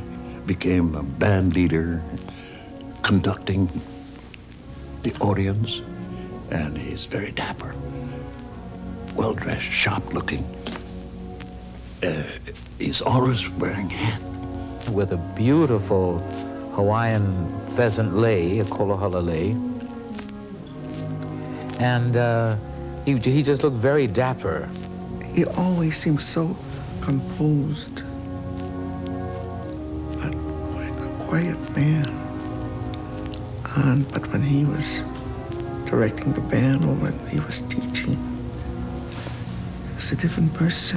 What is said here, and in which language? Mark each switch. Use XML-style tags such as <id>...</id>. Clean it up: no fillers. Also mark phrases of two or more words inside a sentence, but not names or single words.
<en>Became a band leader, conducting the audience. And he's very dapper, well-dressed, sharp-looking. He's always wearing a hat. With a beautiful Hawaiian pheasant lei, a kolohala lei. And he just looked very dapper. He always seemed so composed, but quite a quiet man. But when he was directing the band or when he was teaching, he was a different person.</en>